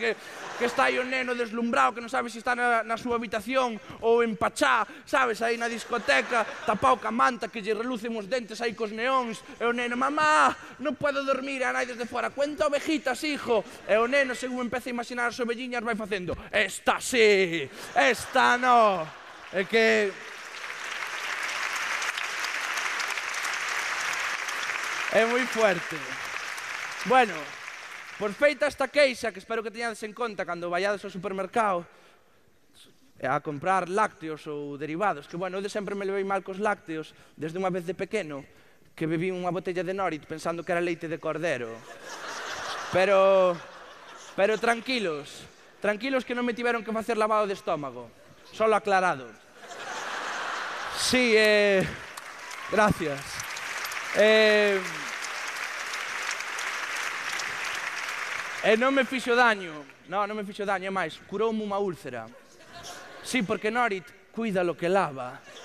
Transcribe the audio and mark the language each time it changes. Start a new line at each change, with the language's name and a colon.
Galician: Que está aí o neno deslumbrado, que non sabe se está na súa habitación ou en Pachá, sabes? Aí na discoteca, tapao ca manta, que lle relucen os dentes aí cos neóns, e o neno, mamá,
Spanish: non puedo dormir,
Galician: a nai desde fora,
Spanish: cuenta ovejitas, hijo.
Galician: E o neno, según empeza a imaginar as ovelliñas, vai facendo, esta sí, esta no. É que... é moi fuerte. Bueno, por feita esta queixa, que espero que teñades en conta cando vayades ao supermercado a comprar lácteos ou derivados, que, bueno, eu de sempre me levei mal cos lácteos, desde unha vez de pequeno, que bebí unha botella de Norit pensando que era leite de cordero. Pero tranquilos, que non me tiveron que facer lavado de estómago, solo aclarado. Sí, gracias. E non me fixo daño, non me fixo daño, é máis, curoume unha úlcera.
Spanish: Sí, porque Norit cuida lo que lava.